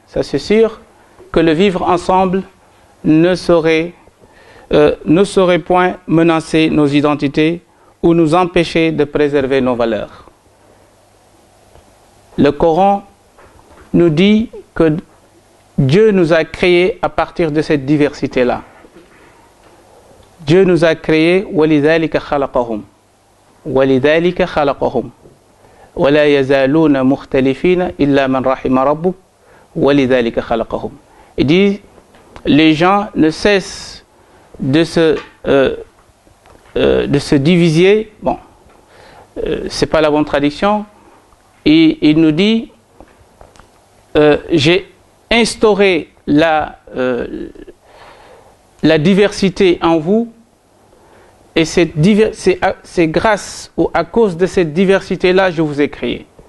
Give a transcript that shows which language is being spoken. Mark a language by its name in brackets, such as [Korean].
[French] Ça c'est sûr que le vivre ensemble ne saurait point menacer nos identités ou nous empêcher de préserver nos valeurs. Le Coran nous dit que Dieu nous a créés à partir de cette diversité-là. Dieu nous a créés [Arabic] وَلِذَلِكَ خَلَقَهُمْ وَلِذَلِكَ خَلَقَهُمْ وَلَا يَزَالُونَ مُخْتَلِفِينَ إِلَّا مَنْ رَحِمَ رَبُّكَ وَلِذَلِكَ خَلَقَهُمْ. [French] Il dit, les gens ne cessent de se diviser. Bon, c'est pas la bonne traduction. Et il nous dit, j'ai instauré la diversité en vous, et c'est grâce ou à cause de cette diversité-là je vous ai créé.